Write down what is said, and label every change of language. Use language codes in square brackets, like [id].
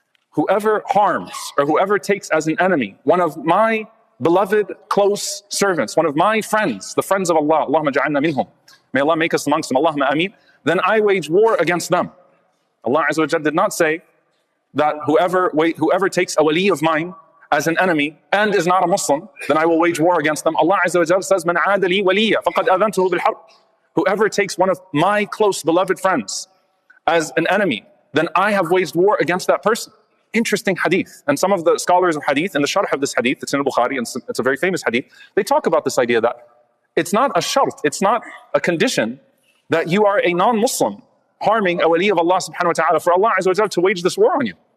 [en] Whoever harms or whoever takes as an enemy one of my beloved close servants, one of my friends, the friends of Allah, Allahumma ja'alna minhum, may Allah make us amongst them, Allahumma ameen, then I wage war against them. Allah Azza wa Jalla did not say that whoever takes a wali of mine as an enemy and is not a Muslim, then I will wage war against them. Allah Azza wa Jalla says, [ar] مَنْ عَادَ لِي وَلِيًّا فَقَدْ آذَنْتُهُ بِالْحَرْبِ. [en] Whoever takes one of my close beloved friends as an enemy, then I have waged war against that person. Interesting hadith. And some of the scholars of hadith, in the sharh of this hadith, it's in Bukhari, and it's a very famous hadith, they talk about this idea that it's not a shart, it's not a condition that you are a non-Muslim harming a wali of Allah subhanahu wa ta'ala for Allah Azza wa Jalla to wage this war on you.